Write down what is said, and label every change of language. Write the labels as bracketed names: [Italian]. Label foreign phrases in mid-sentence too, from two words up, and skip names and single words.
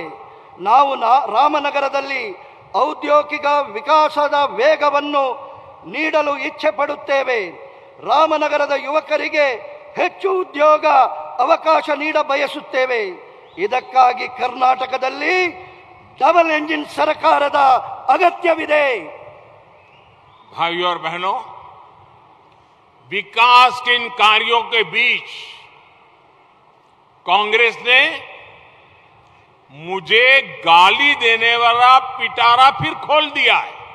[Kannada] ನಾವು ರಾಮನಗರದಲ್ಲಿ ಔದ್ಯೋಗಿಕ ವಿಕಾಸದ ವೇಗವನ್ನು ನೀಡಲು ಇಚ್ಛೆ ಪಡುತ್ತೇವೆ. ರಾಮನಗರದ ಯುವಕರಿಗೆ ಹೆಚ್ಚು ಉದ್ಯೋಗ ಅವಕಾಶ ನೀಡ ಬಯಸುತ್ತೇವೆ. ಇದಕ್ಕಾಗಿ ಕರ್ನಾಟಕದಲ್ಲಿ [English] double engine [Kannada] ಸರ್ಕಾರದ ಅಗತ್ಯವಿದೆ. [Hindi] भाइयों और बहनों, विकास के इन कार्यों के बीच कांग्रेस ने मुझे गाली देने वाला पिटारा फिर खोल दिया है।